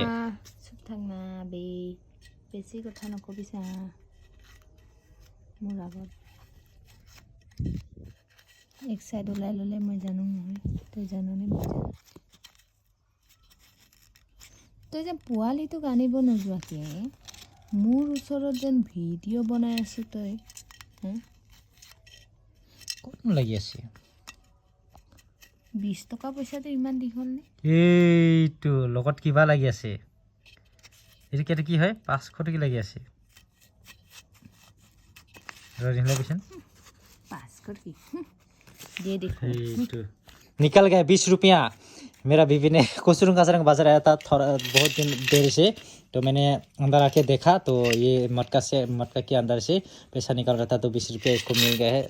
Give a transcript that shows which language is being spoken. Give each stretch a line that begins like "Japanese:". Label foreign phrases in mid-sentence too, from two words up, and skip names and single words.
Assamese: চুপ থাক না বে বেছি কথা নকবি চা মোৰ আগত এক সাইড ওলাই ল'লে মই জানো নহয় তই জাননে মই জানো তই যে পোৱালিটোক আনিব নোযোৱাকে মোৰ ওচৰত যেন ভিডিঅ' বনাই আছো তই ক'ত লাগি আছে 20 টকা পইচাটো ইমান দীঘল নে এইটো লগত কিবা লাগি আছে এইটো কি হয় 500 টকা লাগি আছে
Hindi: दे देखो निकल गया 20 रुपया मेरा बीवी ने कुसरुंग कासरंग बाजार आया था थोड़ा बहुत दिन देर से तो मैंने अंदर आके देखा तो ये मटका के अंदर से पैसा निकल रहा था तो 20 रुपया इसको मिल गया है